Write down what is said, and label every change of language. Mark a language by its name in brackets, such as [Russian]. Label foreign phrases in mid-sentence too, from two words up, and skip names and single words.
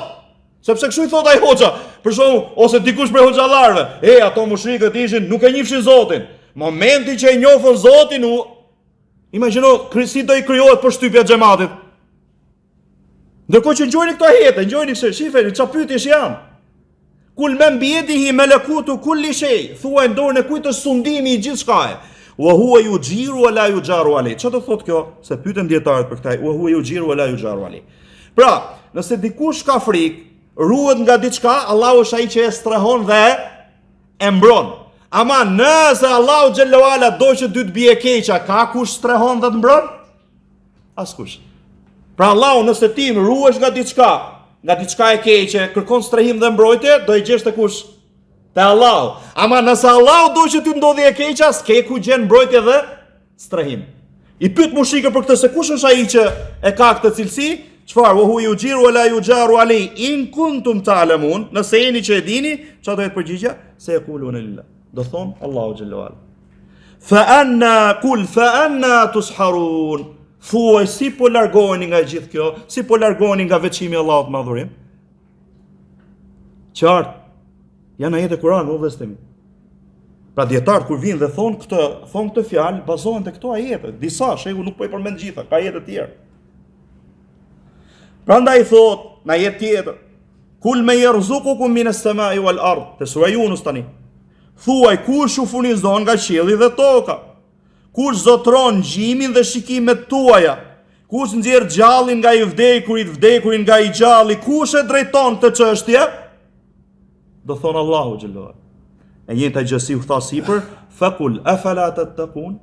[Albanian] Sepse kështu i thot ai hoxha, për shembull, ose dikush prej hoxhallarëve, ato mushrikët ishin nuk e njihshin Zotin. Momenti që e njohën Zotin, imagjino si do i krijohet përshtypja xhamatit. Ndërkohë që ngjojnë këto ajete, ngjojnë se shifeni çfarë pyetjesh janë. [Arabic] قل من بيده ملكوت كل شيء, [Albanian] thuaj në dorën e kujt është sundimi i gjithçkaje. [Arabic] وهو يجير ولا يجار عليه. [Albanian] Çfarë do thotë kjo? Se pyeten dietarët për këtë. [Arabic] وهو يجير ولا يجار عليه. [Albanian] Pra, nëse dikush ka frikë, ruhet nga diçka, Allahu është ai që e strehon dhe e mbron. Ama nëse Allahu [Arabic] جل وعلا [Albanian] do që dy të bie keqa, ka kush strehon dhe të mbron? Askush. Pra Allahu nëse ti ruhesh nga diçka e keqe, kërkon strehim dhe mbrojtje, do i gjesh te kush? Te Allahu. Ama nëse Allahu do që ti ndodhi e keqa, s'ke ku gjen mbrojtje dhe strehim. I pyet mushrikët për këtë se kush është ai që e ka këtë cilësi? Çfarë? [Arabic] وهو يجير ولا يجار عليه إن كنتم تعلمون. [Albanian] Nëse jeni që e dini, çfarë do të përgjigja? [Arabic] Se يقولون لله. [Albanian] Do thon Allahu [Arabic] جل وعلا. فأنى تسحرون. [Albanian] Thuaj si po largoheni nga gjithë kjo, si po largoheni nga veçimi i Allahut madhurim. Qartë. Janë ajete Kur'an, o vëllezër. Pra dietar kur vinë dhe thon këtë fjalë, bazohen te këto ajete. Disa shehu nuk po i përmend gjitha, ka ajete të tjera. Prandaj thot në ajet tjetër, [Arabic] قل من يرزقكم من السماء والأرض, [Albanian] te sura Yunus tani. Thuaj kush u furnizon nga qielli dhe toka? Kush zotron gjimin dhe shikimet tuaja? Kush nxjerr gjallin nga i vdekurit, vdekurin nga i gjalli? Kush e drejton këtë çështje? Do thon Allahu xhallahu. E njëjta gjë si u tha sipër, [Arabic] فقل أفلا تتقون?